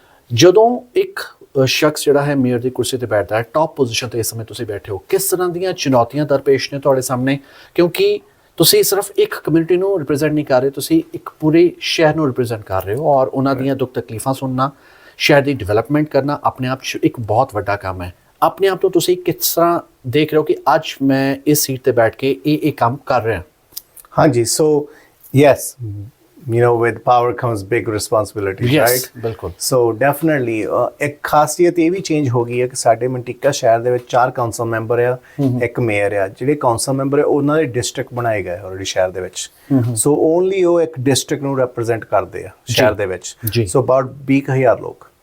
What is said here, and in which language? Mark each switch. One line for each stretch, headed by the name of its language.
Punjabi: ਜਦੋਂ ਇੱਕ ਸ਼ਖਸ ਜਿਹੜਾ ਹੈ ਮੇਅਰ ਦੀ ਕੁਰਸੀ ਤੇ ਬੈਠਦਾ ਹੈ ਟੌਪ ਪੋਜੀਸ਼ਨ ਤੇ ਇਸ ਸਮੇਂ ਤੁਸੀਂ ਬੈਠੇ ਹੋ ਕਿਸ ਤਰ੍ਹਾਂ ਦੀਆਂ ਚੁਣੌਤੀਆਂ ਦਰਪੇਸ਼ ਨੇ ਤੁਹਾਡੇ ਸਾਹਮਣੇ ਕਿਉਂਕਿ ਤੁਸੀਂ ਸਿਰਫ ਇੱਕ ਕਮਿਊਨਿਟੀ ਨੂੰ ਰਿਪਰੈਜ਼ੈਂਟ ਨਹੀਂ ਕਰ ਰਹੇ ਤੁਸੀਂ ਇੱਕ ਪੂਰੇ ਸ਼ਹਿਰ ਨੂੰ ਰਿਪਰੈਜ਼ੈਂਟ ਕਰ ਰਹੇ ਹੋ ਔਰ ਉਹਨਾਂ ਦੀਆਂ ਦੁੱਖ ਤਕਲੀਫਾਂ ਸੁਣਨਾ ਸ਼ਹਿਰ ਦੀ ਡਿਵੈਲਪਮੈਂਟ ਕਰਨਾ ਆਪਣੇ ਆਪ 'ਚ ਇੱਕ ਬਹੁਤ ਵੱਡਾ ਕੰਮ ਹੈ ਆਪਣੇ ਆਪ ਤੋਂ ਤੁਸੀਂ ਕਿਸ ਤਰ੍ਹਾਂ ਦੇਖ ਰਹੇ ਹੋ ਕਿ ਅੱਜ ਮੈਂ ਇਸ ਸੀਟ ਤੇ ਬੈਠ ਕੇ ਇਹ ਕੰਮ ਕਰ ਰਿਹਾ
English: ਹਾਂਜੀ so yes you know with power comes big responsibilities yes, right
Punjabi: ਬਿਲਕੁਲ so definitely ਇੱਕ ਖਾਸੀਅਤ ਇਹ ਵੀ ਚੇਂਜ ਹੋ ਗਈ ਹੈ ਕਿ ਸਾਡੇ ਮੰਟਿਕਾ ਸ਼ਹਿਰ ਦੇ ਵਿੱਚ 4 ਕਾਉਂਸਲ ਮੈਂਬਰ ਆ ਇੱਕ ਮੇਅਰ ਆ ਜਿਹੜੇ ਕਾਉਂਸਲ ਮੈਂਬਰ ਆ ਉਹਨਾਂ ਦੇ ਡਿਸਟ੍ਰਿਕਟ ਬਣਾਏ ਗਏ ਆਲਰੇਡੀ ਸ਼ਹਿਰ ਦੇ ਵਿੱਚ ਸੋ ਓਨਲੀ ਉਹ ਇੱਕ ਡਿਸਟ੍ਰਿਕਟ ਨੂੰ ਰਿਪਰੈਜ਼ੈਂਟ ਕਰਦੇ ਆ ਸ਼ਹਿਰ ਦੇ ਵਿੱਚ ਸੋ ਅਬਾਊਟ 20,000 ਲੋਕ